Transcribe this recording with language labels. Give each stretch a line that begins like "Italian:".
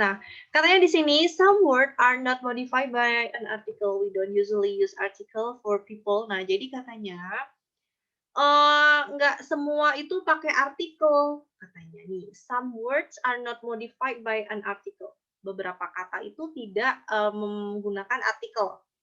Indonesian: Nah, katanya di sini
English: some words are not modified by an article. We don't usually use article for people.
Indonesian: Nah, jadi katanya nggak semua itu pakai artikel katanya nih.
English: Some words are not modified by an article.
Indonesian: Beberapa kata itu tidak menggunakan artikel.